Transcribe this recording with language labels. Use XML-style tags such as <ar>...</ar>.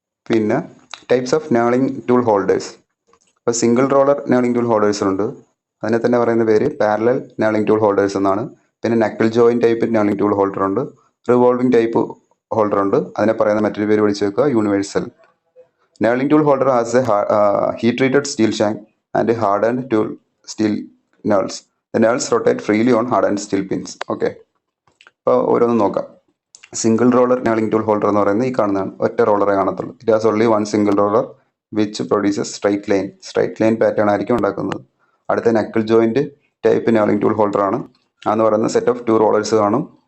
<ml>പിന്നെ types of നേളിങ് tool holders. ഇപ്പോൾ single roller നേളിങ് tool holders ഉണ്ട്. അതിനെ തന്നെ പറയുന്ന പേര് പാരലൽ നേളിങ് ടൂൾ ഹോൾഡേഴ്സ് എന്നാണ്. പിന്നെ knuckle joint type നേളിങ് tool holder ഉണ്ട്. റിവോൾവിംഗ് ടൈപ്പ് ഹോൾഡർ ഉണ്ട്. അതിനെ പറയുന്ന മറ്റൊരു പേര് വിളിച്ചു വെക്കുക, universal.</ml> <en>Knurling tool holder has a heat treated steel shank and a hardened tool steel nulls. The nulls rotate freely on hardened steel pins. Okay.</en> <ml>അപ്പോൾ ഓരോന്നും നോക്കാം. സിംഗിൾ റോളർ നേളിങ് ടൂൾ ഹോൾഡർ എന്ന് പറയുന്നത് ഈ കാണുന്നതാണ്. ഒറ്റ റോളറെ കാണത്തുള്ളൂ.</ml> <en>it has only one single roller which produces straight line pattern</en> <ml>ആയിരിക്കും ഉണ്ടാക്കുന്നത്. അടുത്ത knuckle joint type നേളിങ് tool holder ആണ്. അതെന്ന് പറയുന്നത് സെറ്റ് ഓഫ് 2 റോളേഴ്സ് കാണും.</ml>